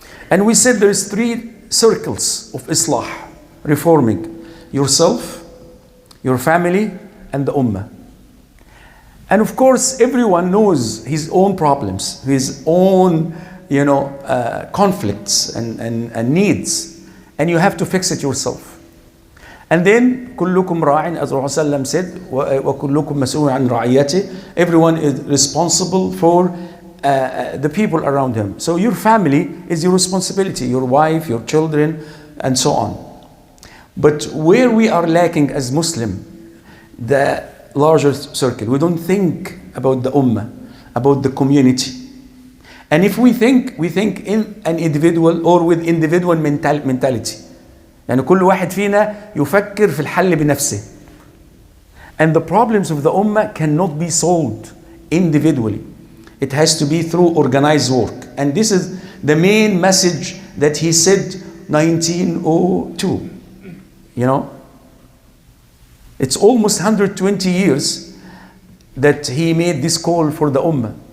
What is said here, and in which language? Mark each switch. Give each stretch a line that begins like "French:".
English: And we said there's 3 circles of Islah, reforming: yourself, your family, and the ummah. And of course, everyone knows his own problems, his own, conflicts and needs, and you have to fix it yourself. And then
Arabic: كلكم راع,
English: as Rasulullah said,
Arabic: وكلكم مسؤول عن رعيته.
English: Everyone is responsible for the people around him. So your family is your responsibility, your wife, your children, and so on. But where we are lacking as Muslim, the larger circle, we don't think about the ummah, about the community. And if we think in an individual or with individual mentality.
Arabic: يعني كل واحد فينا يفكر في الحل بنفسه.
English: And the problems of the ummah cannot be solved individually. It has to be through organized work. And this is the main message that he said 1902. It's almost 120 years that he made this call for the ummah.